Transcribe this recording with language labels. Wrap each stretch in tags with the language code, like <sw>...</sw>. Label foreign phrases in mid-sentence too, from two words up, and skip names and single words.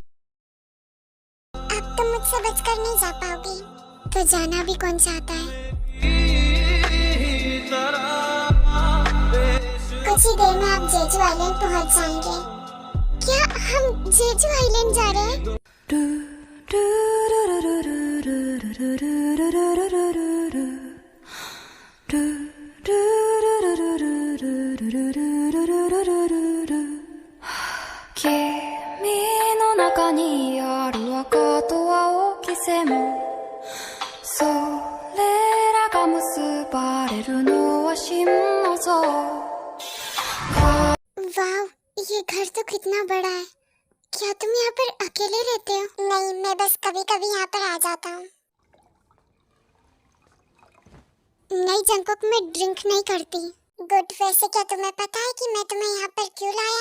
<hi>अब तुम मुझसे बचकर नहीं जा पाओगी, तो जाना भी कौन चाहता है? कुछ ही देर में आप जेजू आइलैंड पहुंच जाएंगे। क्या हम जेजू आइलैंड जा रहे हैं?</hi> <ja>君の中にある赤と青き線それらが結ばれるのは真の像</ja> <hi>वाह, ये घर तो कितना बड़ा है। क्या तुम यहाँ पर अकेले रहते हो? नहीं, मैं बस कभी कभी यहाँ पर आ जाता हूँ। नहीं जंकुक, मैं ड्रिंक नहीं करती। गुड, वैसे क्या तुम्हें पता है कि मैं तुम्हें यहाँ पर क्यों लाया?</hi>